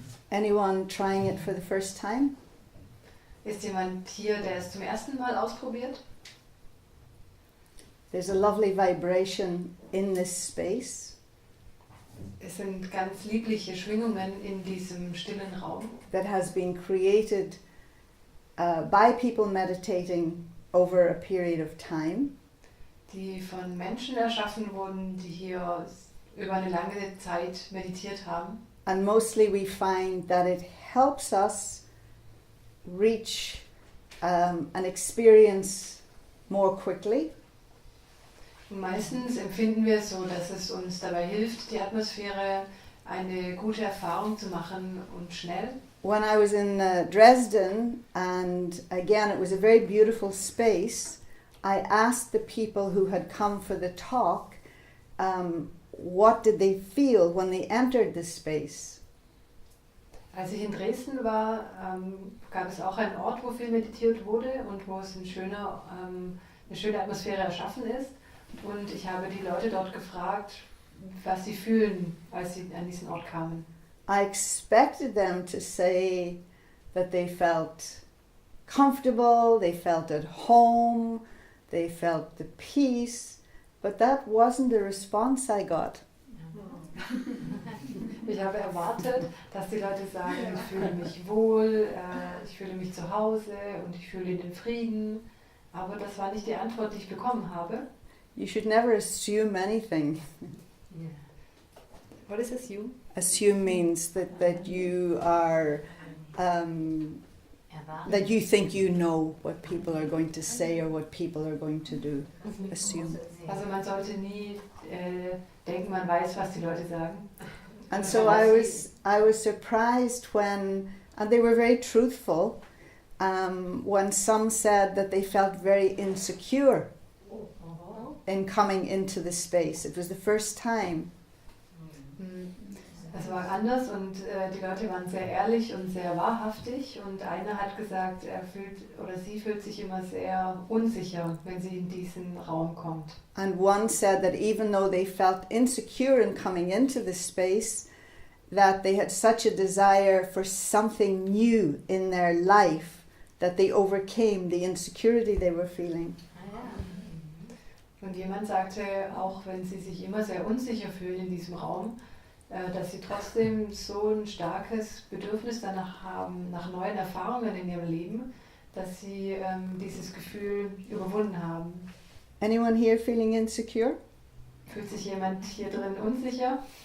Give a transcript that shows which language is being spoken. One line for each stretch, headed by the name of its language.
English: Anyone trying it for the first time?
German: Ist jemand hier, der es zum ersten Mal ausprobiert?
English: There's a lovely vibration in this space
German: Es sind ganz liebliche Schwingungen in diesem stillen Raum,
English: that has been created by people meditating over a period of time.
German: die von Menschen erschaffen wurden, die hier über eine lange Zeit meditiert haben.
English: And mostly we find that it helps us reach an experience more quickly.
German: Und meistens empfinden wir es so, dass es uns dabei hilft, die Atmosphäre eine gute Erfahrung zu machen und schnell.
English: When I was in Dresden, and again it was a very beautiful space, I asked the people who had come for the talk, what did they feel when they entered the space?
German: Als ich in Dresden war, gab es auch einen Ort, wo viel meditiert wurde und wo es eine schöne Atmosphäre erschaffen ist. Und ich habe die Leute dort gefragt, was sie fühlen, als sie an diesen Ort kamen.
English: I expected them to say that they felt comfortable, they felt at home, they felt the peace, but that wasn't the response I got.
German: Ich habe erwartet, dass die Leute sagen, ich fühle mich wohl, ich fühle mich zu Hause und ich fühle den Frieden. Aber das war nicht die Antwort, die ich bekommen habe.
English: You should never assume anything. What is assume? Assume means that you are, that you think you know what people are going to say or what people are going to do. Assume.
German: Also man sollte nie denken, man weiß, was die Leute sagen.
English: And so I was surprised when, and they were very truthful, when some said that they felt very insecure in coming into the space. It was the first time.
German: Das war anders und die Leute waren sehr ehrlich und sehr wahrhaftig und einer hat gesagt, sie fühlt sich immer sehr unsicher, wenn sie in diesen Raum kommt.
English: And one said that even though they felt insecure in coming into the space, that they had such a desire for something new in their life that they overcame the insecurity they were feeling.
German: Und jemand sagte, auch wenn sie sich immer sehr unsicher fühlen in diesem Raum, dass sie trotzdem so ein starkes Bedürfnis danach haben, nach neuen Erfahrungen in ihrem Leben, dass sie dieses Gefühl überwunden haben.
English: Anyone here feeling insecure?
German: Fühlt sich jemand hier drin unsicher?